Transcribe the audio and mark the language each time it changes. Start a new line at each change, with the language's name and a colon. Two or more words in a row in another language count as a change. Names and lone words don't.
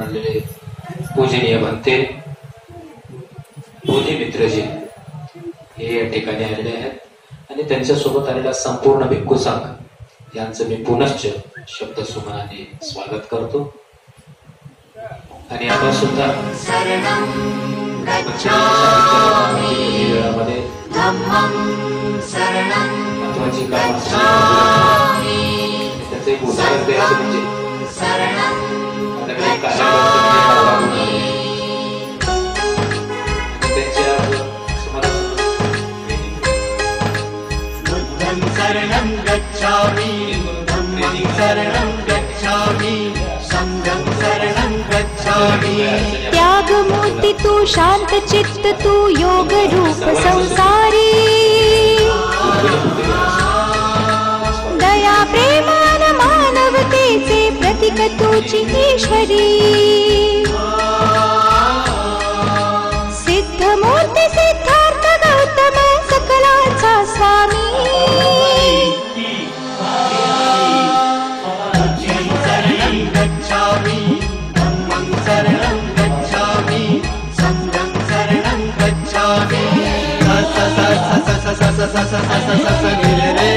Marathi: आलेले पूजनीय बनते दोन्ही मित्रजी हे या ठिकाणी आलेले आहेत आणि त्यांच्यासोबत आलेला संपूर्ण भिक्खू संघ यांचं मी पुनश्च शब्द सुमनाने स्वागत करतो आणि आपण सुद्धा वेळामध्ये महत्वाची काम त्याचं एक उदाहरण द्यायचं म्हणजे
Pali: शरणं गच्छामि धम्मं शरणं गच्छामि संघं शरणं गच्छामि.
Marathi: त्यागमूर्ती तू शांत चित्त तू योग रूप संसारी दया प्रेमान मानवतेचे प्रतीक तुझी ईश्वरी सिद्धमूर्ती सिद्धार्थ गौतम सकलाचा स्वामी
Pali: शरणं गच्छामि धम्मं शरणं गच्छामि संघं शरणं गच्छामि. स स स स स स स स स स स